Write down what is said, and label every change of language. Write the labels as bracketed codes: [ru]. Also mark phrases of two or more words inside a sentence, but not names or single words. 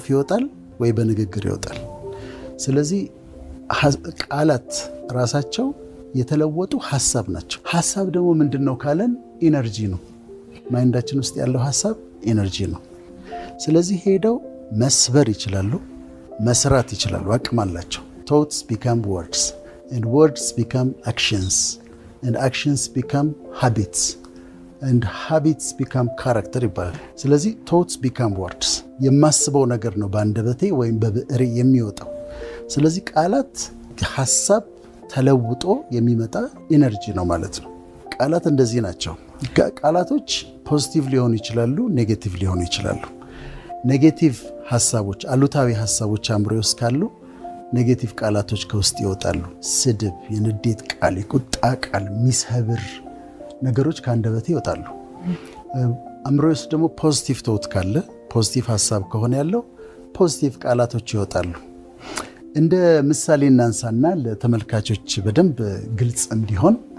[am] ይወጣል ወይ በንግግር ይወጣል። ስለዚህ ቃላት ራሳቸው የተለወጡ ሐሳብ ናቸው። ሐሳብ ደግሞ ምንድነው ካለን ኢነርጂ ነው። ማይንዳችን ውስጥ ያለው ሐሳብ ኢነርጂ ነው። ስለዚህ ሄደው መስበር ይችላሉ፣ መስራት ይችላሉ፣ አቅም አላቸው። [en] thoughts become words and words become actions and actions become habits and habits become character [am] ይባላል። ስለዚህ [en] thoughts become words [am] የማስበው ነገር ነው በአንደበቴ ወይም በብዕሬ የሚወጣው። ስለዚህ ቃላት ሐሳብ ተለውጦ የሚመጣ ኢነርጂ ነው ማለት ነው። ቃላት እንደዚህ ናቸው። ቃላቶች ፖዚቲቭ ሊሆኑ ይችላሉ፣ ኔጌቲቭ ሊሆኑ ይችላሉ። ኔጌቲቭ ሐሳቦች፣ አሉታዊ ሐሳቦች አእምሮ ውስጥ ካሉ ኔጌቲቭ ቃላቶች ከውስጥ ይወጣሉ። ስድብ፣ የንዴት ቃል፣ የቁጣ ቃል፣ ሚሰብር ነገሮች ከአንደበቴ ይወጣሉ። አእምሮ ውስጥ ደግሞ [en] positive thought [am] ካለ፣ ፖዚቲቭ ሐሳብ ከሆነ ያለው ፖዚቲቭ ቃላቶች ይወጣሉ። እንደ ምሳሌ እናንሳና ለተመልካቾች በደንብ ግልጽ እንዲሆን